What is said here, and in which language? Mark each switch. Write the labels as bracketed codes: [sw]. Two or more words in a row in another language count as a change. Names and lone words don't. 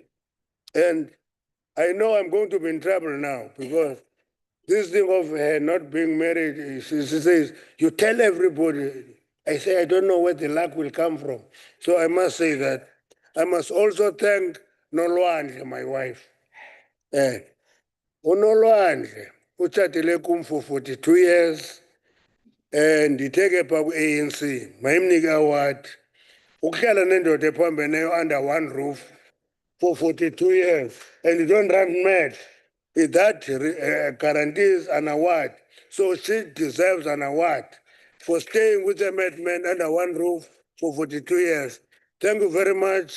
[en] And I know I'm going to be in trouble now because this thing of her not being married, she says, you tell everybody. I say, I don't know where the luck will come from. So I must say that. I must also thank Nolwandle, my wife. [xh] uNolwandle utshatile kum [en] for 42 years and [xh] nditheke phaa ku-ANC mayimnike award ukuhlala nendoda ephambeneyo [en] under one roof for 42 years and you don't run mad that guarantees an award, so she deserves an award for staying with a madman under one roof for 42 years. Thank you very much.